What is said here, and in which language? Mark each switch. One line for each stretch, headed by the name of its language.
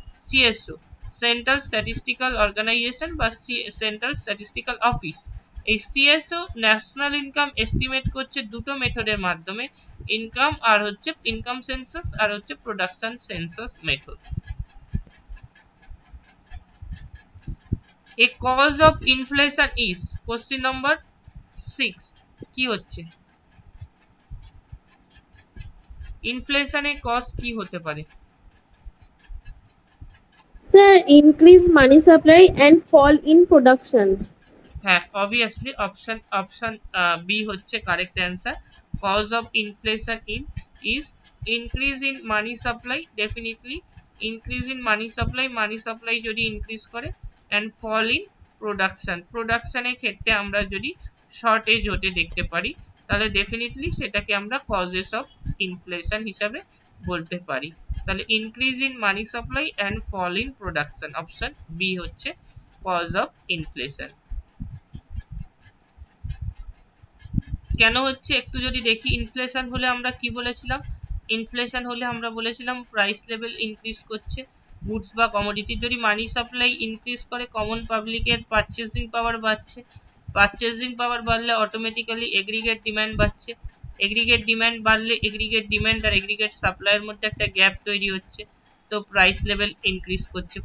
English: CSO, central statistical organisation বা central statistical office.
Bangla: এই CSO national income estimate করছে দুটো মেথডের মাধ্যমে, ইনকাম আর হচ্ছে ইনকাম সেন্সাস আর হচ্ছে production census method.
English: A cause of inflation is, question number 6,
Bangla: কি হচ্ছে? ইনফ্লেশনের কজ কি হতে পারে?
English: Sir increase money supply and fall in production.
Bangla: হ্যাঁ, অবভিয়াসলি অপশন বি হচ্ছে correct answer.
English: cause of inflation is increase in money supply, definitely increase in money supply
Bangla: যদি
English: increase করে, and fall in production
Bangla: এর ক্ষেত্রে আমরা যদি
English: shortage
Bangla: হতে দেখতে পারি, তাহলে
English: definitely
Bangla: সেটাকে আমরা
English: causes of inflation
Bangla: হিসাবে বলতে পারি। তাহলে
English: increase in money supply and fall in production,
Bangla: option B হচ্ছে
English: cause of inflation।
Bangla: কেন হচ্ছে একটু যদি দেখি, ইনফ্লেশন হলে আমরা কি বলেছিলাম, ইনফ্লেশন হলে আমরা বলেছিলাম প্রাইস লেভেল ইনক্রিজ করছে গুডস বা কমোডিটি। যদি মানি সাপ্লাই ইনক্রিজ করে, কমন পাবলিকের পারচেজিং পাওয়ার বাড়ছে, পারচেজিং পাওয়ার বাড়লে অটোমেটিক্যালি এগ্রিগেট ডিমান্ড বাড়ছে, এগ্রিগেট ডিমান্ড বাড়লে এগ্রিগেট ডিমান্ড আর এগ্রিগেট সাপ্লাইয়ের মধ্যে একটা গ্যাপ তৈরি হচ্ছে, তো প্রাইস লেভেল ইনক্রিজ করছে।